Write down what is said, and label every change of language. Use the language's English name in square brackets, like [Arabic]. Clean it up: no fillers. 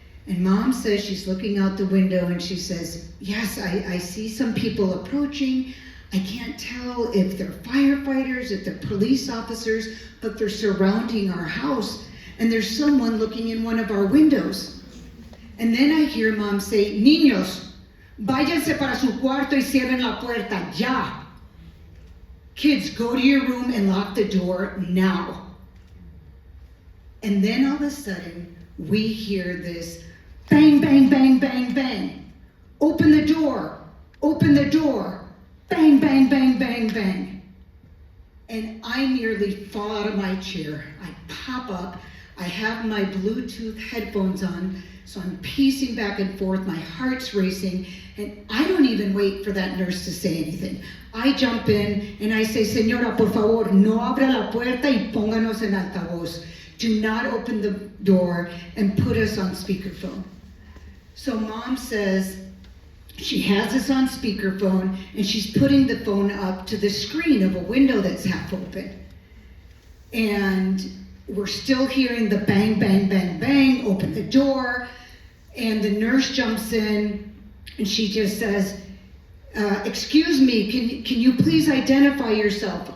[English] And mom says she's looking out the window, and she says, yes, I see some people approaching. I can't tell if they're firefighters, if they're police officers, but they're surrounding our house, and there's someone looking in one of our windows. And then I hear mom say, [Spanish] niños, váyanse para su cuarto y cierren la puerta, ya. [English] Kids, go to your room and lock the door now. And then all of a sudden, we hear this bang, bang, bang, bang, bang. Open the door, open the door. Bang, bang, bang, bang, bang. And I nearly fall out of my chair. I pop up. I have my Bluetooth headphones on, so I'm pacing back and forth. My heart's racing, and I don't even wait for that nurse to say anything. I jump in and I say, [Spanish] Señora, por favor, no abra la puerta y pónganos en altavoz. [English] Do not open the door and put us on speakerphone. So mom says she has us on speakerphone, and she's putting the phone up to the screen of a window that's half open. And we're still hearing the bang, bang, bang, bang, open the door, and the nurse jumps in, and she just says, excuse me, can you please identify yourself?